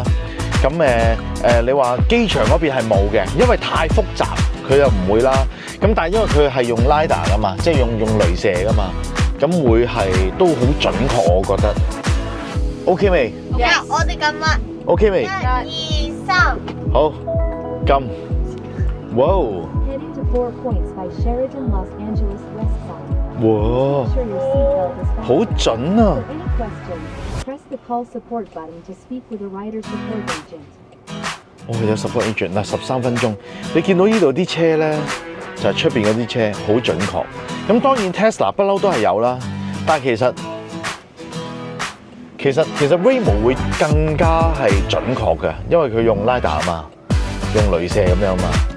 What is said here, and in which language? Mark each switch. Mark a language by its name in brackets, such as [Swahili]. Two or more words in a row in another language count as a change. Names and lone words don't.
[Cantonese] 咁你話機場嗰邊係冇嘅，因為太複雜，佢就唔會啦。咁但係因為佢係用 LiDAR 噶嘛，即係用雷射噶嘛，咁會係都好準確，我覺得。OK 未？我哋撳啦。 OK 未？ 1、2、3。好，撳。哇！ [English] Heading to 4 Points by Sheraton Los Angeles Westside. [Cantonese] 哇！ [English] Make sure your seatbelt is fastened. [Cantonese] 好準啊！ [English] For any questions, press the call support button to speak with a rider support agent. [Cantonese] 哦，有 [English] support agent [Cantonese] 嗱，13分鐘。你見到呢度啲車咧，就係出邊嗰啲車，好準確。咁當然 Tesla 不嬲都係有啦。但係其實 Waymo 會更加係準確嘅，因為佢用 LiDAR 啊嘛，用鐳射咁樣嘛。